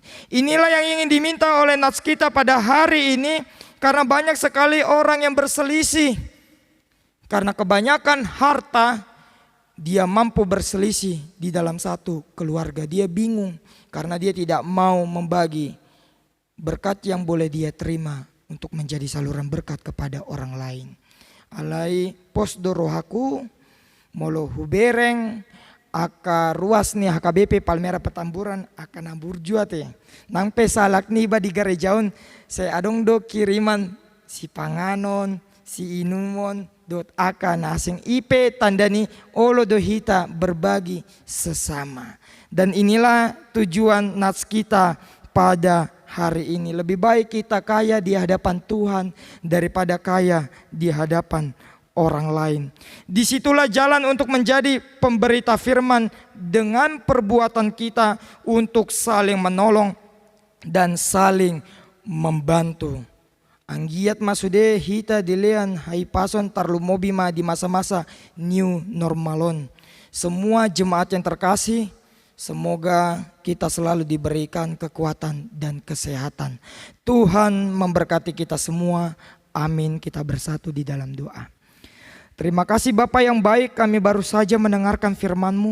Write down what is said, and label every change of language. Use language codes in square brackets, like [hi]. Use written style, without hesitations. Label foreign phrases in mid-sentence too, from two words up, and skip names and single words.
[id] Inilah yang ingin diminta oleh nats kita pada hari ini, karena banyak sekali orang yang berselisih. Karena kebanyakan harta, dia mampu berselisih di dalam satu keluarga. Dia bingung karena dia tidak mau membagi berkat yang boleh dia terima untuk menjadi saluran berkat kepada orang lain. [bbc] Alai posdo rohaku molo hubereng aka ruas nih HKBP Palmera Petamburan akan nambur juate nang pesalak niba di garejaun saya adong do kiriman si panganon si inumon dot aka nasing ipe tandani olo do hita [id] berbagi sesama. Dan inilah tujuan nats kita pada hari ini. Lebih baik kita kaya di hadapan Tuhan daripada kaya di hadapan orang lain. Disitulah jalan untuk menjadi pemberita firman dengan perbuatan kita untuk saling menolong dan saling membantu. [bbc] Anggiat masude hita dilean haipason tarlumobima di masa-masa [en] new normalon. [id] Semua jemaat yang terkasih, semoga kita selalu diberikan kekuatan dan kesehatan. Tuhan memberkati kita semua. Amin. Kita bersatu di dalam doa. Terima kasih Bapa yang baik, kami baru saja mendengarkan firman-Mu.